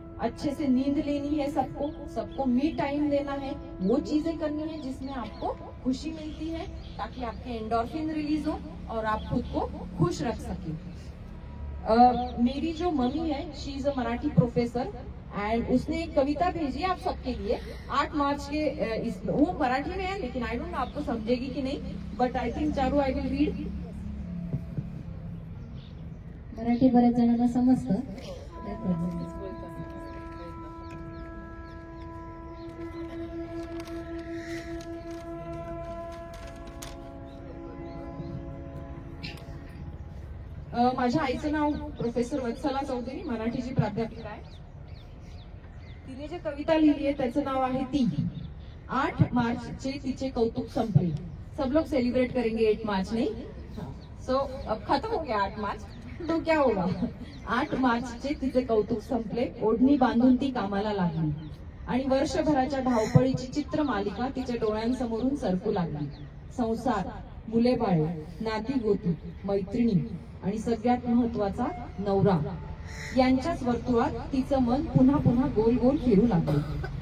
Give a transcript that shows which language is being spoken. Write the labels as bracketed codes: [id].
[hi] अच्छे से नींद लेनी है, सबको मी टाइम देना है, वो चीजें करनी है जिसमें आपको खुशी मिलती है, ताकि आपके एंडोर्फिन रिलीज हो और आप खुद को खुश रख सके। मेरी जो मम्मी है, [en] she is a Marathi professor, and [hi] उसने एक कविता भेजी आप सबके लिए 8 मार्च के। वो मराठी में है, लेकिन [en] I don't know [hi] आपको समझेगी कि नहीं, [en] But I think Charu I will read. [mr] Marathi बऱ्याच जणांना समजतं। माझ्या आईचं नाव प्रोफेसर वत्सला चौधरी, मराठीची प्राध्यापिका आहे। तिने जे कविता लिहिली आहे त्याचं नाव आहे ती। 8 मार्चचे तिचे कौतुक संपले। [hi] सब लोग सेलिब्रेट करेंगे 8 मार्च, नहीं? सो अब खत्म हो गया 8 मार्च, तो क्या होगा? [mr] 8 मार्चचे तिचे कौतुक संपले, ओढणी बांधून ती कामाला लागली, आणि वर्षभराच्या धावपळीची चित्रमालिका तिच्या डोळ्यांसमोरून सरकू लागली। संसार, मुले बाळे, नाती गोती, मैत्रिणी आणि सगळ्यात महत्वाचा नवरा, यांच्याच वर्तुळात तिचं मन पुन्हा पुन्हा गोल गोल फिरू लागले।